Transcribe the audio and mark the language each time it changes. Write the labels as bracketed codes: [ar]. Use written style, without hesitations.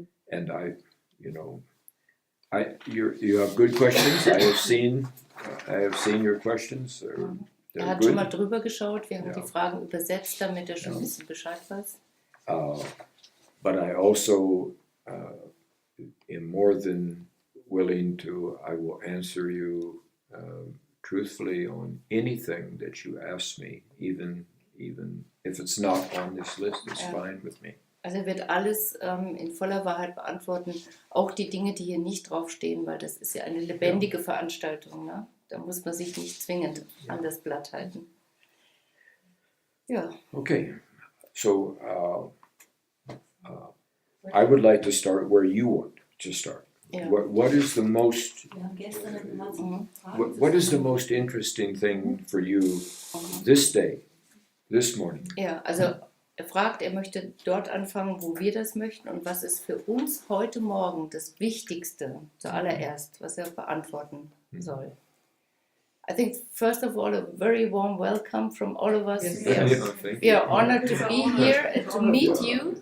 [en] And you have good questions. I have seen your questions. [de] Er hat schon mal drüber geschaut. Wir haben die Fragen übersetzt, damit er schon ein bisschen Bescheid weiß. [en] But I also am more than willing to. I will answer you truthfully on anything that you ask me, even if it's not on this list. It's fine with me. [de] Also er wird alles in voller Wahrheit beantworten, auch die Dinge, die hier nicht draufstehen, weil das ist ja eine lebendige Veranstaltung. Ne? Da muss man sich nicht zwingend an das Blatt halten. Ja. [en] Okay, so I would like to start where you want to start. [de] Ja. [en] What is the most [de] Wir haben gestern eine ganze Frage [en] what is the most interesting thing for you this day, this morning? [de] Ja, also er fragt, er möchte dort anfangen, wo wir das möchten und was ist für uns heute Morgen das Wichtigste zuallererst, was er beantworten soll. [en] I think first of all a very warm welcome from all of us. Yes. We are honored to be here and to meet you.